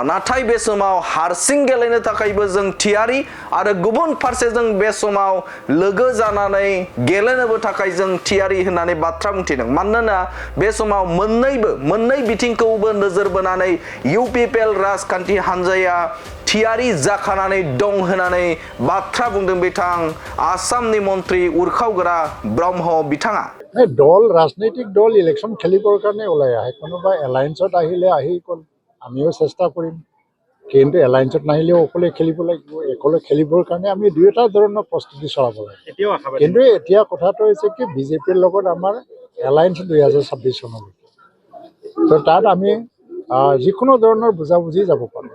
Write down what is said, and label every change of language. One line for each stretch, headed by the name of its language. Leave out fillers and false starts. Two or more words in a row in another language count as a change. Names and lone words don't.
Bodo: नाथाय बे समाव हारसिं गेलेनो थाखायबो जों थियारि आरो गुबुन फारसे जों बे समाव लोगो जानानै गेलेनोबो थाखाय जों थियारि होननानै बाथ्रा बुंथिदों। मानोना बे समाव मोननै बिथिंखौबो नोजोर बोनानै इउपिपिएल राजखान्थि हान्जाया थियारि जाखानानै दं होननानै बाथ्रा बुंदों बिथां आसामनि मन्त्रि उरखावगोरा ब्रह्म बिथाङा।
Assamese: দল, ৰাজনৈতিক দল ইলেকশ্যন খেলিবৰ কাৰণে ওলাই আহে। কোনোবা এলায়েন্সত আহিলে আহি গ'ল, আমিও চেষ্টা কৰিম, কিন্তু এলায়েন্সত নাহিলেও অকলে খেলিব লাগিব। অকলে খেলিবৰ কাৰণে আমি দুয়োটা ধৰণৰ প্ৰস্তুতি চলাব লাগে। কিন্তু এতিয়া কথাটো হৈছে কি, বিজেপিৰ লগত আমাৰ এলায়েন্স 2026 চনলৈকে, তো তাত আমি যিকোনো ধৰণৰ বুজাবুজি যাব পাৰোঁ।